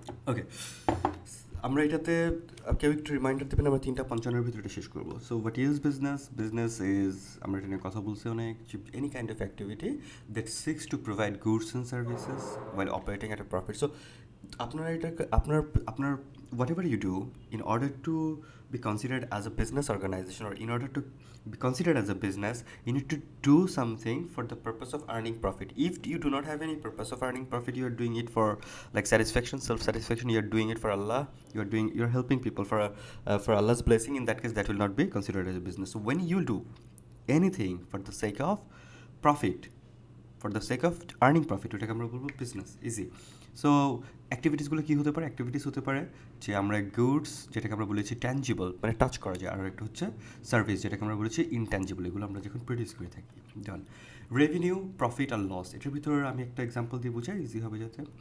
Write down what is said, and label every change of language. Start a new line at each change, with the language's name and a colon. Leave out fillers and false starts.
Bangla: ওকে, আমরা এটাতে কেউ একটু রিমাইন্ডার দেবেন, আমরা 3:55 ভিতরে শেষ করবো।
English: So what is business? Business is,
Bangla: আমরা এটা নিয়ে কথা বলছি অনেক,
English: Any kind of activity that seeks to provide goods and services while operating at a profit. So
Bangla: আপনারা এটা আপনার
English: Whatever you do in order to be considered as a business organization, or in order to be considered as a business, you need to do something for the purpose of earning profit. If you do not have any purpose of earning profit, you are doing it for like satisfaction, self-satisfaction, you are doing it for Allah, you are helping people for Allah's blessing. In that case, that will not be considered as a business. So when you do anything for the sake of profit, for the sake of earning profit,
Bangla: ওটাকে আমরা বলবো business. Easy. So অ্যাক্টিভিটিসগুলো কী হতে পারে? Activities হতে পারে যে আমরা goods, যেটাকে আমরা বলেছি ট্যাঞ্জিবল, মানে টাচ করা যায়, আর একটা হচ্ছে সার্ভিস, যেটাকে আমরা বলেছি ইনট্যাঞ্জিবল, এগুলো আমরা যখন প্রডিউস করে থাকি। ডান। রেভিনিউ, প্রফিট আর লস, এটার ভিতরে আমি একটা এক্সাম্পল দিয়ে বোঝাই, ইজি হবে যাতে।